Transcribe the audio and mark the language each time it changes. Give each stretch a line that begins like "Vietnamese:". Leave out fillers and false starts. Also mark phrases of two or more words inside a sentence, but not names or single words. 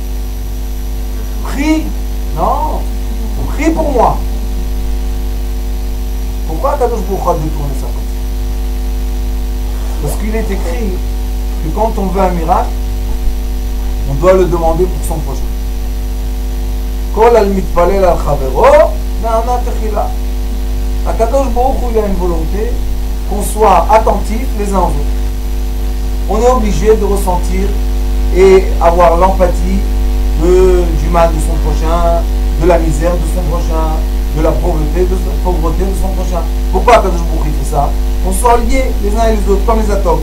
French: Prie, non, prie pour moi. Pourquoi
Hebrew: הקדוש ברוך הוא
French: a détourné ça comme ça? Parce qu'il est écrit que quand on veut un miracle, on doit le demander pour son prochain.
Hebrew: כל על מתפלל על חבירו נענה תחילה. הקדוש ברוך הוא,
French: il a une volonté qu'on soit attentifs les uns aux autres. On est obligé de ressentir et avoir l'empathie du mal de son prochain, de la misère de son prochain, de la pauvreté de son prochain. Pourquoi
Hebrew: הקדוש ברוך הוא
French: fait ça? On soit liés les uns et les autres, comme les atomes.